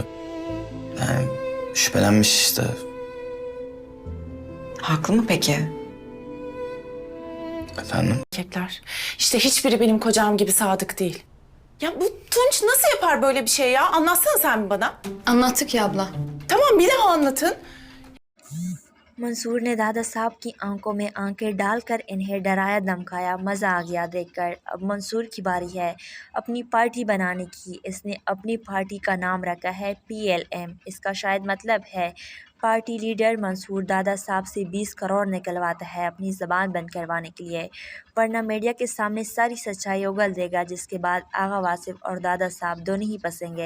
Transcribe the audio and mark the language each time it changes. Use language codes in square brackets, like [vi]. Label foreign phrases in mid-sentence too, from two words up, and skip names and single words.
[tr] Yani şüphelenmiş işte. Haklı mı peki? Efendim? Erkekler. İşte hiçbiri benim kocam gibi sadık değil. Ya bu Tunç nasıl yapar böyle bir şey ya? Anlatsana sen bana. Anlattık ya abla. Tamam, bir daha anlatın. [hi] मंसूर ने दादा साहब की आंखों में आंखें डालकर इन्हें डराया धमकाया। मज़ा आ गया देखकर। अब मंसूर की बारी है अपनी पार्टी बनाने की। इसने अपनी पार्टी का नाम रखा है PLM। इसका शायद मतलब है [en] party leader [hi] मंसूर दादा साहब से 20 करोड़ निकलवाता है अपनी ज़बान बंद करवाने के लिए, वरना मीडिया के सामने सारी सच्चाई उगल देगा, जिसके बाद आगा वासिफ और दादा साहब दोनों ही फंसेंगे।